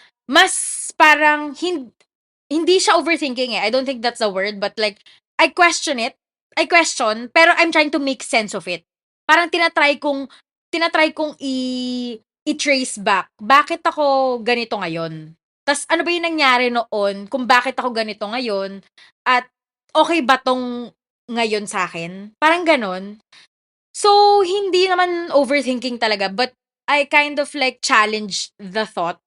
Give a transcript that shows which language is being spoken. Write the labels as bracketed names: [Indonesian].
[Filipino] Mas parang hindi siya [English] overthinking [Filipino] eh. [English] I don't think that's the word, but like, I question, [Filipino] pero [English] I'm trying to make sense of it. [Filipino] Parang tinatry kong i-trace back. Bakit ako ganito ngayon? Tas ano ba yung nangyari noon kung bakit ako ganito ngayon? At okay ba tong ngayon sa akin? Parang ganon. [English] So, [Filipino] hindi naman [English] overthinking [Filipino] talaga, [English] but I kind of like challenge the thought.